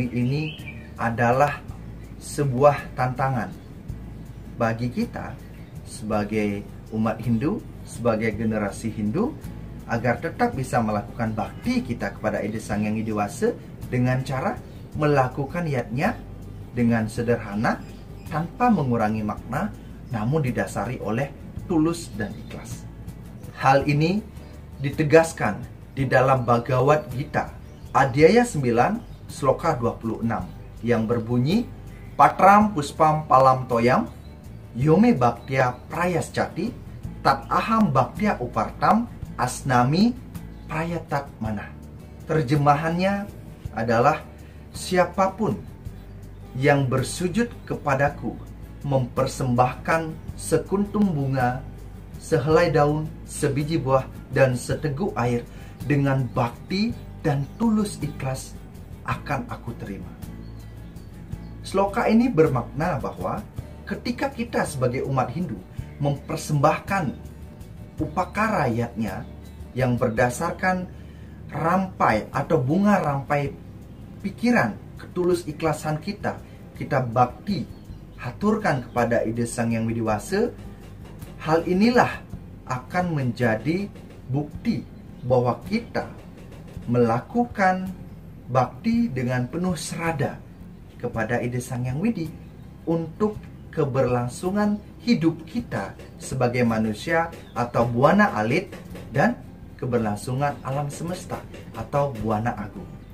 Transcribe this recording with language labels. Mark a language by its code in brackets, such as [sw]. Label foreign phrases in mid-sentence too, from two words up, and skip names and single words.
[id] ini adalah sebuah tantangan bagi kita sebagai umat Hindu, sebagai generasi Hindu, agar tetap bisa melakukan bakti kita kepada Ida Sang Hyang Widi Wasa dengan cara melakukan yatnya dengan sederhana, tanpa mengurangi makna, namun didasari oleh tulus dan ikhlas. Hal ini ditegaskan di dalam Bhagavad Gita, Adhyaya 9, Sloka 26, yang berbunyi, [sa] Patram puspam palam toyam, yome bhaktya prayaschati, tat aham bhaktya upartam, asnami prayatat mana. [id] Terjemahannya adalah, siapapun yang bersujud kepadaku mempersembahkan sekuntum bunga, sehelai daun, sebiji buah, dan seteguk air dengan bakti dan tulus ikhlas, akan aku terima. Sloka ini bermakna bahwa ketika kita sebagai umat Hindu mempersembahkan upakara yatnya yang berdasarkan rampai atau bunga rampai pikiran, ketulus ikhlasan kita bakti haturkan kepada Ida Sang Hyang Widi Wasa, hal inilah akan menjadi bukti bahwa kita melakukan bakti dengan penuh serada kepada Ida Sang Hyang Widi untuk keberlangsungan hidup kita sebagai manusia atau buana alit dan keberlangsungan alam semesta atau buana agung.